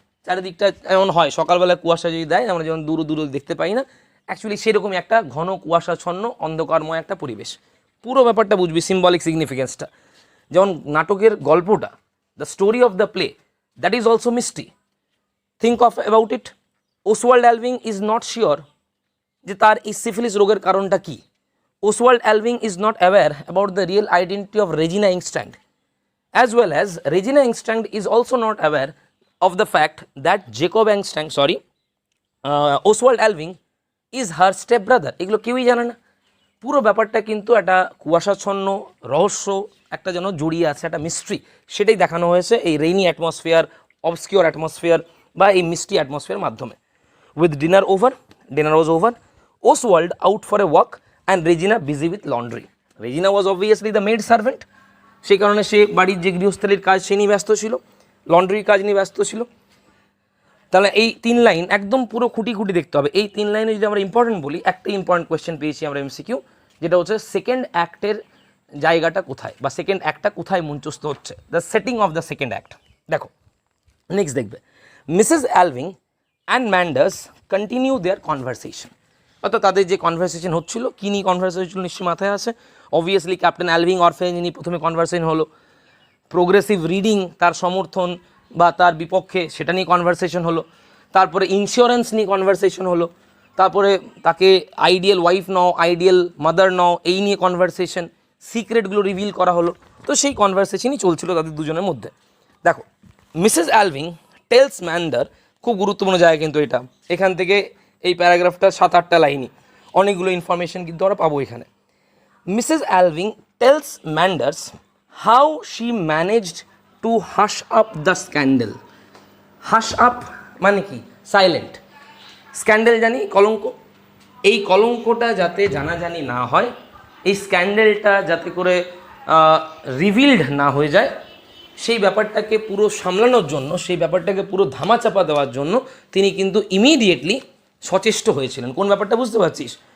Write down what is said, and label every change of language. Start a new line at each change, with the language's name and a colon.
Bangla: চারিদিকটা এমন হয় সকালবেলা কুয়াশা যদি দেয়, আমরা যেমন দূর দূর দেখতে পাই না, অ্যাকচুয়ালি সেরকমই একটা ঘন কুয়াশাচ্ছন্ন অন্ধকারময় একটা পরিবেশ। পুরো ব্যাপারটা বুঝবি, সিম্বলিক সিগনিফিকেন্সটা। যেমন নাটকের গল্পটা, the story of the play,
English: That is also misty. Think of about it.
Bangla: Oswald অ্যালভিং
English: is not sure
Bangla: যে তার এই সিফিলিস রোগের কারণটা কী।
English: Oswald Alving is not aware about the real identity of Regina Engstrand, as well as Regina Engstrand is also not aware of the fact that Jacob Engstrand, Oswald Alving is her step brother.
Bangla: এগুলো কেউই জানে না। পুরো ব্যাপারটা কিন্তু একটা কুয়াশাচ্ছন্ন রহস্য একটা যেন জড়িয়ে আছে, একটা মিস্ট্রি, সেটাই দেখানো হয়েছে এই রেইনি অ্যাটমসফিয়ার, অবস্কিওর অ্যাটমসফিয়ার বা এই মিস্ট্রি অ্যাটমসফিয়ার মাধ্যমে।
English: With dinner was over, Oswald out for a walk and Regina busy with laundry. Regina was obviously the maid servant,
Bangla: সেই কারণে সে বাড়ির যে গৃহস্থালীর কাজ সে নিয়ে ব্যস্ত ছিল, লন্ড্রির কাজ নিয়ে ব্যস্ত ছিল। তাহলে এই 3 লাইন একদম পুরো খুঁটি খুঁটি দেখতে হবে। এই 3 লাইনে যদি আমরা ইম্পর্টেন্ট বলি, একটা ইম্পর্টেন্ট কোয়েশ্চেন পেয়েছি আমরা এমসিকিউ, যেটা হচ্ছে সেকেন্ড অ্যাক্টের জায়গাটা কোথায়, বা সেকেন্ড অ্যাক্টটা কোথায় মঞ্চস্থ হচ্ছে, the setting of the second act.
English: দেখো নেক্সট দেখবে, Mrs Alving and Manders continue their conversation.
Bangla: অর্থাৎ তাদের যে কনভারসেশন হচ্ছিল, কী নিয়ে কনভারসেশন হচ্ছিল নিশ্চয়ই মাথায় আছে। অবভিয়াসলি ক্যাপ্টেন অ্যালভিং অরফেজ নিয়ে প্রথমে কনভারসেশন হলো, প্রোগ্রেসিভ রিডিং তার সমর্থন বা তার বিপক্ষে সেটা নিয়ে কনভারসেশন হলো, তারপরে ইন্স্যুরেন্স নিয়ে কনভারসেশন হলো, তারপরে তাকে আইডিয়াল ওয়াইফ নাও, আইডিয়াল মাদার নাও, এই নিয়ে কনভারসেশন, সিক্রেটগুলো রিভিল করা হলো। তো সেই কনভারসেশনই চলছিল তাদের দুজনের মধ্যে। দেখো, মিসেস অ্যালভিং টেলস ম্যান্ডার, খুব গুরুত্বপূর্ণ জায়গা কিন্তু এটা, এখান থেকে এই প্যারাগ্রাফটা 7-8টা লাইনই, অনেকগুলো ইনফরমেশন কিন্তু আমরা পাবো এখানে।
English: Mrs. Alving tells Manders how she managed to hush up the scandal.
Bangla: Hush up মানে কি? সাইলেন্ট। স্ক্যান্ডেল জানি কলঙ্ক, এই কলঙ্কটা যাতে জানাজানি না হয়, এই স্ক্যান্ডেলটা যাতে করে রিভিলড না হয়ে যায়, সেই ব্যাপারটাকে পুরো সামলানোর জন্য, সেই ব্যাপারটাকে পুরো ধামাচাপা দেওয়ার জন্য তিনি কিন্তু ইমিডিয়েটলি সচেষ্ট হয়েছিলেন। কোন ব্যাপারটা বুঝতে পারছিস?